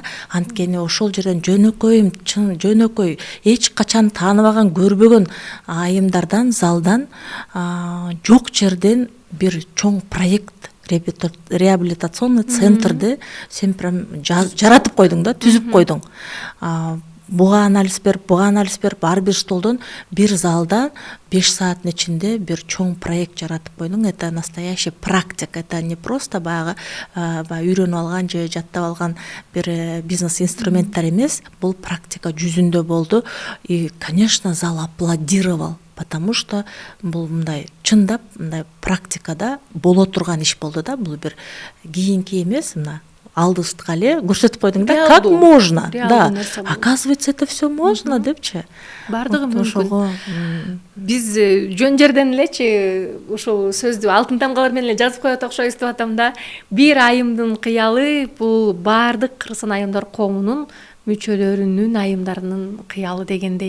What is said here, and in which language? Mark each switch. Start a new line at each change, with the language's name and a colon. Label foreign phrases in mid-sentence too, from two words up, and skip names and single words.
Kyrgyz: Анткени ошол жерден жөнөкөй эч качан тааныбаган, көрбөгөн айымдардан, залдан жок жерден бир чоң проект, реабилитационный центрди сен прям жаратып койдуң да, түзүп койдуң. Буга анализ берип, ар бир столдон бир залда 5 сааттын ичинде бир чоң проект жаратып койдуң.
Russian: Это настоящий практик, это не просто
Kyrgyz: баягы үйрөнүп алган же жаттап алган бир бизнес инструменттер эмес, бул практика жүзүндө болду.
Russian: И, конечно, зал аплодировал, потому что
Kyrgyz: бул мындай чындап мындай практикада боло турган иш болду да. Бул бир кийинки эмес, мына алдыбызга эле көрсөтүп койдуң да,
Russian: как можно, да, оказывается, это все можно депчи.
Kyrgyz: Бардыгы мүмкүн. Биз жөн жерден элечи ошол сөздү алтын тамгалар менен эле жазып коет окшойбуз деп атам да. Бир айымдын кыялы бул бардык Кыргызстан айымдар коомунун мүчөлөрүнүн, айымдарынын кыялы дегендей.